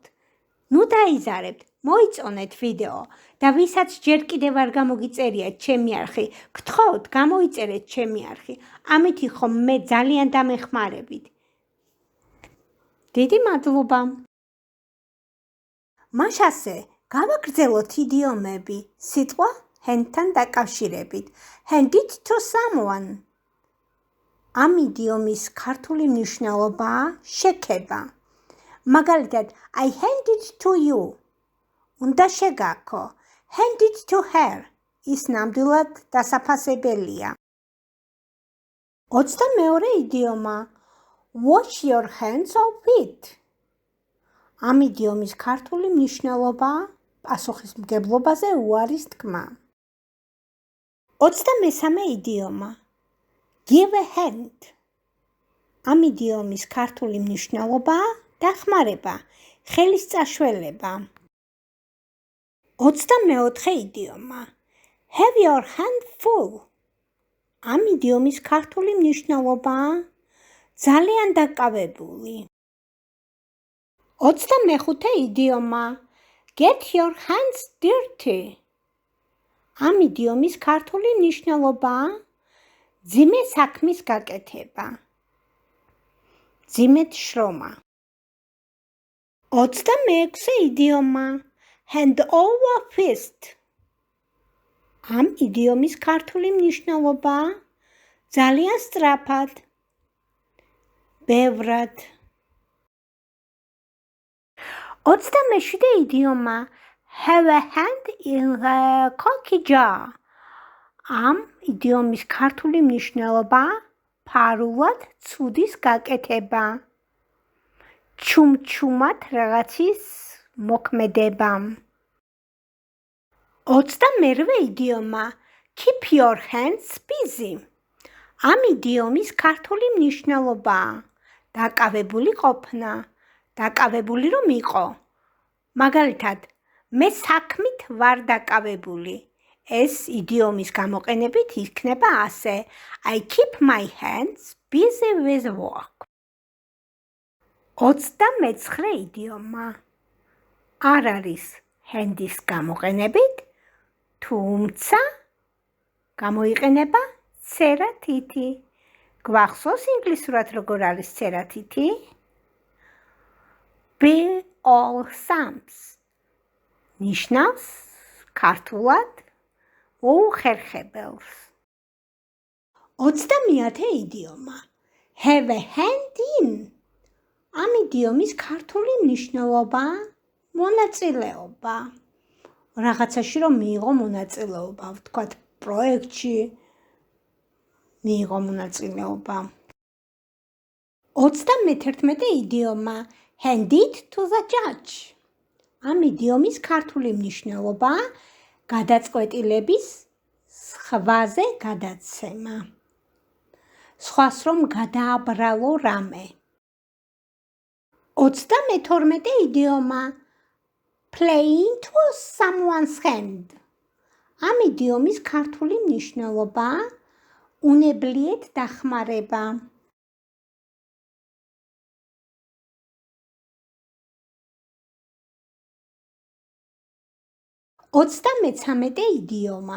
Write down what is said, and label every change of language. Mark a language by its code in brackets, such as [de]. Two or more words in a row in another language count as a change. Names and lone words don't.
[ka] ნუ დაიზარებთ, მოიწონეთ ვიდეო და ვისაც ჯერ კიდევ არ გამოგიწერიათ ჩემი არხი, გთხოვთ გამოიწერეთ ჩემი არხი. ამით ხომ მე ძალიან დამეხმარებით. დიდი მადლობა. მას ასე გავაგრძელოთ იდიომები სიტყვა handთან დაკავშირებით. [en] Hand it to someone. [ka] ამ იდიომის ქართული მნიშვნელობაა შექება. მაგალითად, [en] I hand it to you. [ka] უნდა შეგაქო. [en] Hand it to her. [ka] ის ნამდვილად დასაფასებელია. 22 იდიომა. [en] Wash your hands off it. [ka] ამ იდიომის ქართული მნიშვნელობაა პასუხისმგებლობაზე უარის თქმა. 23 იდიომა. [en] Give a hand. [ka] ამ იდიომის ქართული მნიშვნელობაა დახმარება, ხელის წაშველება. 24 იდიომა. [en] Have your hand full. [ka] ამ იდიომის ქართული მნიშვნელობაა ძალიან დაკავებული. 25 იდიომა. [en] Get your hands dirty. [ka] ამ იდიომის ქართული მნიშვნელობაა ძიმე საქმის გაკეთება. ძიმედ შრომა. 26 იდიომა. [en] Hand over fist. [ka] ამ იდიომის ქართული მნიშვნელობაა ძალიან სწრაფად. ბევრად. 27 იდიომა. [en] Have a hand in the cookie jar. [ka] ამ იდიომის ქართული მნიშვნელობაა ფარულად ცუდის გაკეთება. ჩუმჩუმად რაღაცის მოქმედება. 28 იდიომა. [en] Keep your hands busy. [ka] ამ იდიომის ქართული მნიშვნელობაა დაკავებული ყოფნა, დაკავებული რომ იყო. მაგალითად, მე საქმით ვარ დაკავებული. ეს იდიომის გამოყენებით იქნება ასე. [en] I keep my hands busy with work. [ka] 29 იდიომა. არ არის hand-ის გამოყენებით, თუმცა გამოიყენება წერა-თითი. გვახსოვს ინგლისურად როგორ არის წერა-თითი? [en] Be all thumbs. [ka] ნიშნავს ქართულად უხერხებელს. 30 იდიომა. [en] Have a hand in. [ka] ამ იდიომის ქართული მნიშვნელობაა მონაწილეობა. რაღაცაში რომ მიიღო მონაწილეობა, ვთქვათ, პროექტში მიიღო მონაწილეობა. 31 იდიომა. [en] Hand it to the judge. [ka] ამ იდიომის ქართული მნიშვნელობაა გადაწყვეტილების სხვაზე გადაცემა. სხვას რომ გადააბრალო რამე. 32 იდიომა. [en] Play into someone's hand. [ka] ამ იდიომის ქართული მნიშვნელობაა უნებლიეთ დახმარება. 33 იდიომა.